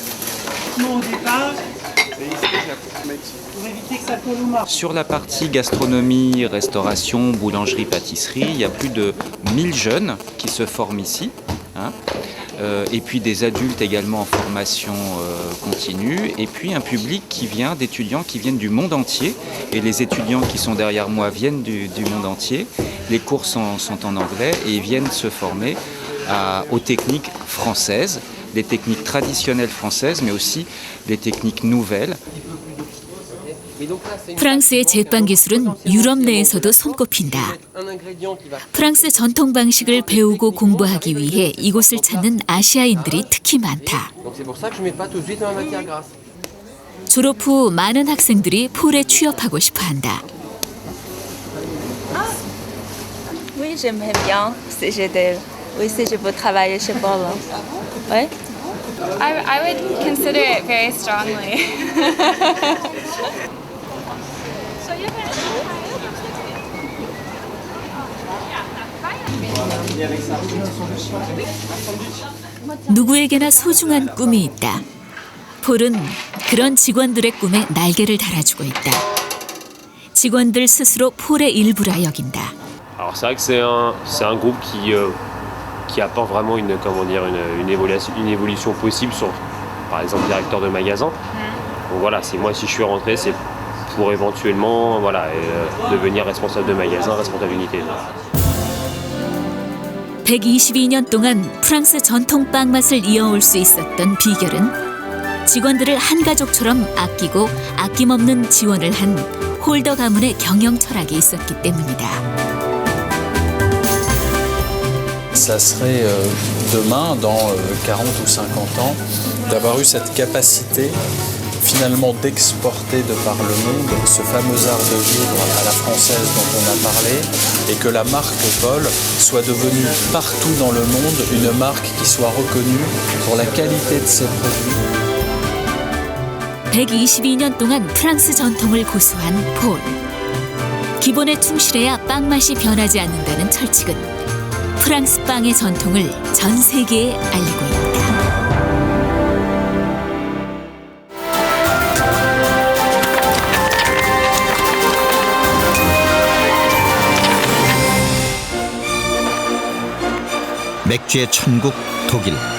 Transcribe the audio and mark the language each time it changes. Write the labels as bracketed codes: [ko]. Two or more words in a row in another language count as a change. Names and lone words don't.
[fr] Sur la partie gastronomie, restauration, boulangerie, pâtisserie, il y a plus de 1000 jeunes qui se forment ici. Et puis des adultes également en formation continue, et puis un public qui vient d'étudiants qui viennent du monde entier, et les étudiants qui sont derrière moi viennent du monde entier. Les cours sont en anglais et ils viennent se former aux techniques françaises, des techniques traditionnelles françaises, mais aussi des techniques nouvelles. [ko] 프랑스의 제빵 기술은 유럽 내에서도 손꼽힌다. 프랑스 전통 방식을 배우고 공부하기 위해 이곳을 찾는 아시아인들이 특히 많다. 졸업 후 많은 학생들이 폴에 취업하고 싶어한다. [fr] Oui, j'aimerais bien si j'étais. Oui, si je peux travailler chez Paul. Ouais. [en] I would consider it very strongly. [ko] 누구에게나 소중한 꿈이 있다. 폴은 그런 직원들의 꿈에 날개를 달아주고 있다. 직원들 스스로 폴의 일부라 여긴다. [fr] Alors c'est vrai que c'est un groupe qui apporte vraiment une évolution possible sur, par exemple, directeur de magasin. Donc voilà, c'est moi si je suis rentré, c'est pour éventuellement devenir responsable de magasin, responsable d'unité. [ko] 122년 동안 프랑스 전통 빵 맛을 이어올 수 있었던 비결은 직원들을 한 가족처럼 아끼고 아낌없는 지원을 한 홀더 가문의 경영 철학이 있었기 때문이다. [fr] Ça serait demain, dans 40 ou 50 ans, d'avoir eu cette capacité finalement d'exporter de par le monde ce fameux art de vivre à la française dont on a parlé et que la marque Paul soit devenue partout dans le monde une marque qui soit reconnue pour la qualité de ses produits. [ko] 122년 동안 프랑스 전통을 고수한 폴. 기본에 충실해야 빵 맛이 변하지 않는다는 철칙은 프랑스 빵의 전통을 전 세계에 알리고 있다. 맥주의 천국 독일.